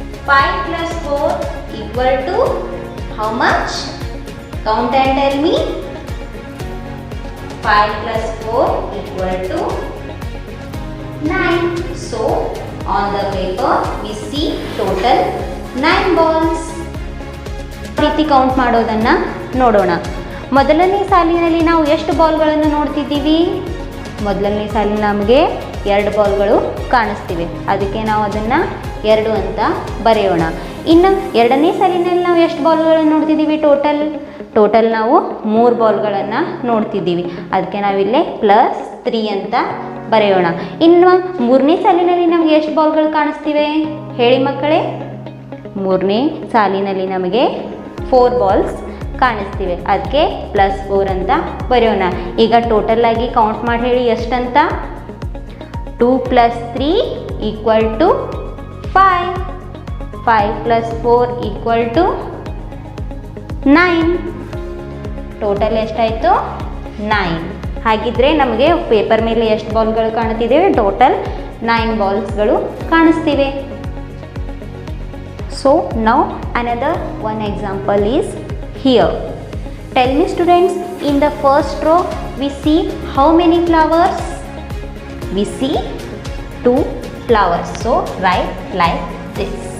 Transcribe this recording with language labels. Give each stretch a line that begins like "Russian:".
English: 5 plus 4 equal to how much? Count and tell me. 5 plus 4 equal to 9. So on the paper we see total 9 balls.
Kannada: ರೀತಿ count ಮಾಡೋದನ್ನು ನೋಡೋಣ. ಮೊದಲನೇ ಸಾಲಿನಲ್ಲಿ ನಾವು ಎಷ್ಟು ಬಾಲ್ಗಳನ್ನು ನೋಡ್ತಿದ್ದೀವಿ? ಮೊದಲನೇ ಸಾಲಿನಲ್ಲಿ ನಮಗೆ 2 ಬಾಲ್ಗಳು ಕಾಣಿಸ್ತಿವೆ, ಅದಕ್ಕೆ ನಾವು ಅದನ್ನು 2 ಅಂತ ಬರೆಯೋಣ. ಇನ್ನು ಎರಡನೇ ಸಾಲಿನಲ್ಲಿ ನಾವು ಎಷ್ಟು ಬಾಲ್ಗಳನ್ನು ನೋಡ್ತಿದ್ದೀವಿ? ಟೋಟಲ್ ನಾವು 3 ಬಾಲ್ಗಳನ್ನು ನೋಡ್ತಿದ್ದೀವಿ, ಅದಕ್ಕೆ ನಾವಿಲ್ಲೇ ಪ್ಲಸ್ 3 ಅಂತ ಬರೆಯೋಣ. ಇನ್ನು ಮೂರನೇ ಸಾಲಿನಲ್ಲಿ ನಮಗೆ ಎಷ್ಟು ಬಾಲ್ಗಳು ಕಾಣಿಸ್ತಿವೆ ಹೇಳಿ ಮಕ್ಕಳೇ? ಮೂರನೇ ಸಾಲಿನಲ್ಲಿ ನಮಗೆ 4 ಬಾಲ್ಸ್ ಕಾಣಿಸ್ತಿವೆ, ಅದಕ್ಕೆ ಪ್ಲಸ್ 4 ಅಂತ ಬರೆಯೋಣ. ಈಗ ಟೋಟಲ್ ಆಗಿ ಕೌಂಟ್ ಮಾಡಿ ಹೇಳಿ ಎಷ್ಟಂತ?
English: 2 plus 3 equal to 5. 5 plus 4 equal to 9.
Kannada: Total ಎಷ್ಟಾಯಿತು?
English: 9.
Kannada: ಹಾಗಿದ್ರೆ ನಮಗೆ ಪೇಪರ್ ಮೇಲೆ ಎಷ್ಟು ಬಾಲ್ಗಳು ಕಾಣ್ತಿದ್ದೇವೆ? Total 9 ಬಾಲ್ಸ್ಗಳು ಕಾಣಿಸ್ತಿವೆ.
English: So now another one example is here. Tell me students, in the first row we see how many flowers? We see 2 flowers. So write like this.